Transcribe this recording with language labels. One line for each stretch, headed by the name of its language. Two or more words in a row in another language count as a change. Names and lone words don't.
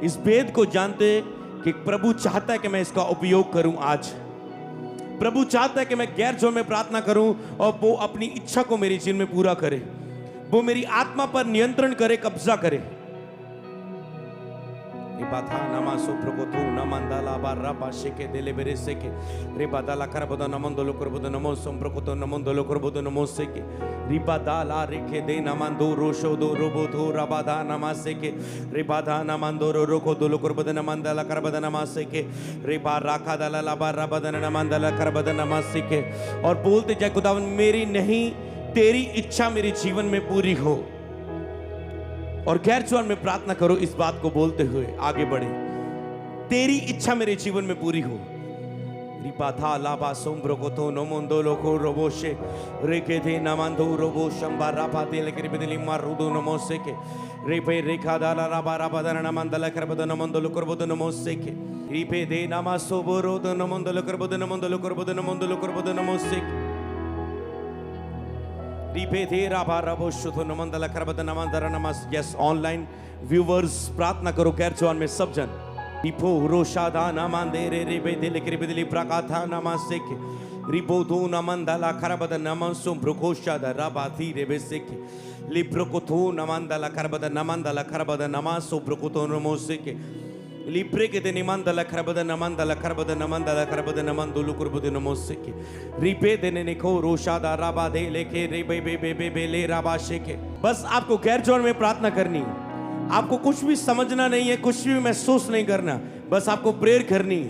Hindi: इस भेद को जानते कि प्रभु चाहता है कि मैं इसका उपयोग करूं। आज प्रभु चाहता है कि मैं गैर जवान में प्रार्थना करूं और वो अपनी इच्छा को मेरे जीवन में पूरा करे, वो मेरी आत्मा पर नियंत्रण करे, कब्जा करे। Ribata namaso prokotu namandala baraba sheke delebere seke. Ribadala karaboda namandolo korboda namosom prokoto namandolo korboda namoseke. Ribadala reke de namando rosho do roboto rabada namaseke. Ribada namandoro roko dolo korboda namandala karabada namaseke. Riba राखा दला लाबा रबदन नमंदला करबदन नमस्के और बोलते जाए खुदावन मेरी नहीं तेरी इच्छा मेरे जीवन में पूरी हो। और गैर जवान में प्रार्थना करो इस बात को बोलते हुए आगे बढ़े, तेरी इच्छा मेरे जीवन में पूरी हो। रिपाथा लाबा सोम्ब्रो को तो नमंदो लोको रोबोशे रेके थे नमंदो रोबो शंबा रापा तेल के रिबदली मारुदो नमोसे के रेपे रेखा दाला राबा राबा दन नमंदला करबदन नमंदलो करबदन नमोसे के रिपे दे नमासो बोरो दन नमंदलो करबदन नमंदलो करबदन नमंदलो करबदन नमोसे के रिपे दे राबा राबो शुतो नमंदला करबदन नमंदरा नमस।
English: Yes online viewers
Hindi: प्रार्थना करो गैर जवान में सब जन रिपो रोशादा नमंदे रे रिबे दिल के रिबदली प्रकाथा नमसे के रिपो दो नमंदला करबदन नमसो ब्रुकोशादा राबाथी रेबे से के लिब्रोकोथो नमंदला करबदन नमंदला करबदन नमासो ब्रुकोतो नमोसे के लिब्रे के दे निमंदला करबदन नमंदला करबदन नमंदला करबदन नमंदुलु करबदन नमोसे के रिपे देने निको रोशादा राबा दे लेके रिबे बे बे बे बे ले राबाशे के। बस आपको गैर जवान में प्रार्थना करनी है, आपको कुछ भी समझना नहीं है, कुछ भी महसूस नहीं करना, बस आपको प्रेयर करनी है।